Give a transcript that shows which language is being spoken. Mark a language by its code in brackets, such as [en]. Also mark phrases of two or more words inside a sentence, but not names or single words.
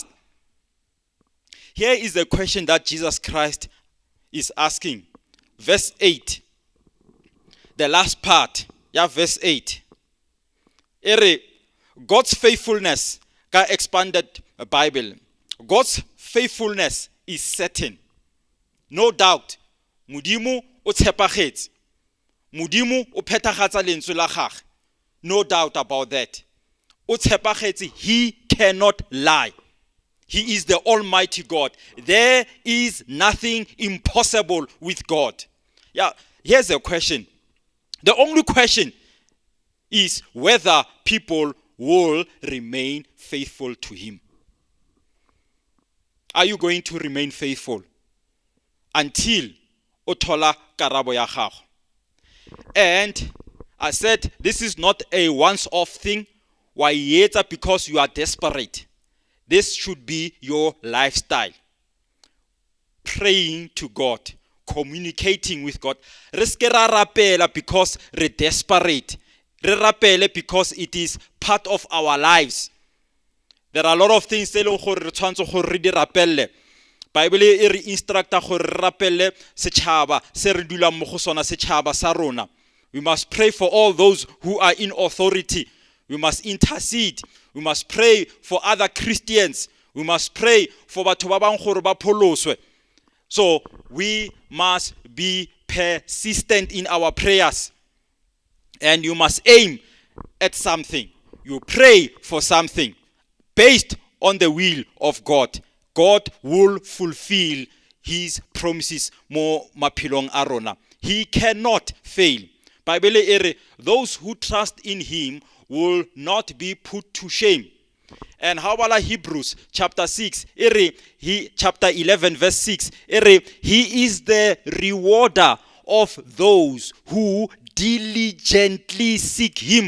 [en] Here is the question that Jesus Christ is asking. Verse 8. The last part. Yeah, verse 8. God's faithfulness, ka expanded Bible. God's faithfulness is certain. No doubt. [tn] Modimo o tshepagetse. Modimo o phetagatsa lentswe la gagwe. [en] No doubt about that. [tn] O tshepagetse, [en] he cannot lie. He is the Almighty God. There is nothing impossible with God. Yeah, here's a question. The only question is whether people will remain faithful to him. Are you going to remain faithful until [tn] o thola karabo ya gago? [en] And I said this is not a once-off thing. [tn] Wa yetsa [en] because you are desperate. This should be your lifestyle. Praying to God, communicating with God. [tn] Re ske ra rapela because re desperate. Re rapele [en] because it is part of our lives. There are a lot of things [tn] tse leng gore re tshwantse gore re di rapelle. Bible e re instructa gore re rapelle setšhaba se re dulang mo go sona, setšhaba sa rona. [en] We must pray for all those who are in authority. We must intercede. We must pray for other Christians. We must pray for [tn] batho ba bang gore ba pholoswe. [en] So we must be persistent in our prayers. And you must aim at something. You pray for something based on the will of God. God will fulfill his promises [tn] mo maphelong a rona. [en] He cannot fail. [tn] Bible e re, [en] those who trust in him will not be put to shame. And how about Hebrews chapter 6? Chapter 11 verse 6. He is the rewarder of those who diligently seek him.